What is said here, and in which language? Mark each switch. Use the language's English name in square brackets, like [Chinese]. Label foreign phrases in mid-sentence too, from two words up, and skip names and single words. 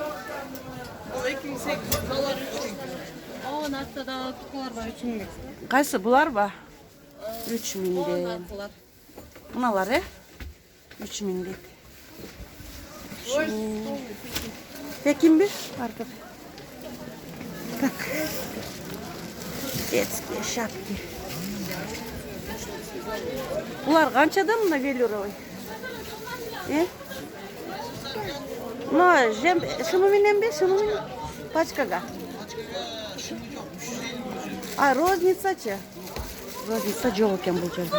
[Kyrgyz] 2800 dolar 3000. О, нафтада курткалар бар 3000. Кайсы булар ба? 3000ден. Мыналар, 3000 дейт. Пекин бир артып. [Russian] Так. Детские шапки. [Kyrgyz] Булар канчадан мына велюровый? Ну, шуну менен бе, шуну менен? Пачкага. А, розницачы? Розница жок экен бул жерде.